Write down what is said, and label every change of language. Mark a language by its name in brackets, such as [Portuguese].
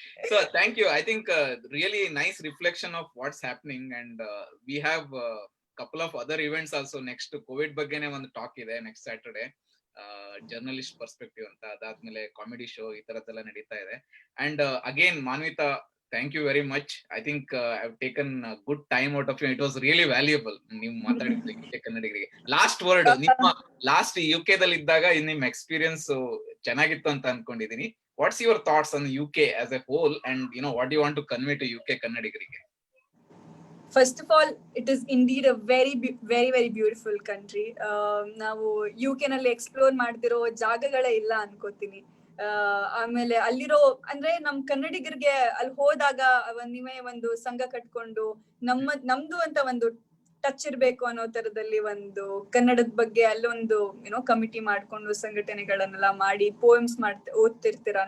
[English] So thank you. I think really nice reflection of what's happening, and we have couple of other events also next. [Kannada] COVID ಬಗ್ಗೆನೇ ಒಂದು talk ಇದೆ next Saturday, journalist perspective ಅಂತ. ಅದಾದ್ಮೇಲೆ comedy show ಈ ತರದ್ದೆಲ್ಲ ನಡೀತಾ ಇದೆ. [English] And again Manvita, thank you very much. I think I've taken a good time out of you. It was really valuable. [Kannada] ನೀವು ಮಾತಾಡಿದ್ರಿ UK ಕನ್ನಡಿಗರಿಗೆ. ಲಾಸ್ಟ್ ವರ್ಡ್, ನಿಮ್ಮ ಲಾಸ್ಟ್ UK ದಲ್ಲಿ ಇದ್ದಾಗ ನಿಮ್ಮ ಎಕ್ಸ್ಪೀರಿಯನ್ಸ್ ಚೆನ್ನಾಗಿತ್ತು ಅಂತ ಅನ್ಕೊಂಡಿದೀನಿ. [English] What's your thoughts on UK as a whole, and what do you want to convey to UK ಕನ್ನಡಿಗರಿಗೆ? First of all, it is indeed a very very beautiful country. [Kannada] ನಾವು UK ನಲ್ಲಿ explore ಮಾಡ್ತಿರೋ ಜಾಗಗಳೇ ಇಲ್ಲ ಅನ್ಕೋತೀನಿ. ಆಮೇಲೆ ಅಲ್ಲಿರೋ ಅಂದ್ರೆ ನಮ್ ಕನ್ನಡಿಗರಿಗೆ ಅಲ್ಲಿ ಹೋದಾಗ ನೀವೇ ಒಂದು ಸಂಘ ಕಟ್ಕೊಂಡು ನಮ್ದು ಅಂತ ಒಂದು ಟಚ್ ಇರ್ಬೇಕು ಅನ್ನೋ ತರದಲ್ಲಿ ಒಂದು ಕನ್ನಡದ ಬಗ್ಗೆ ಅಲ್ಲೊಂದು ಕಮಿಟಿ ಮಾಡ್ಕೊಂಡು ಸಂಘಟನೆಗಳನ್ನೆಲ್ಲ ಮಾಡಿ ಪೋಯಮ್ಸ್ ಓದ್ತಿರ್ತೀರಾ.